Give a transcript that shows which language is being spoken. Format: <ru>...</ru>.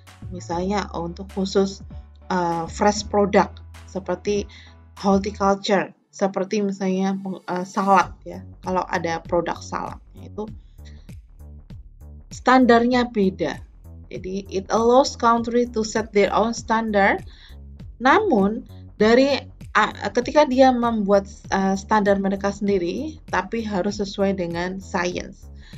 <id>Misalnya untuk khusus fresh product seperti horticulture, seperti misalnya salad ya. Kalau ada produk salad itu standarnya beda. Jadi</id> <en>it allows country to set their own standard.</en> <id>Namun ketika dia membuat standar mereka sendiri, tapi harus sesuai dengan science.</id>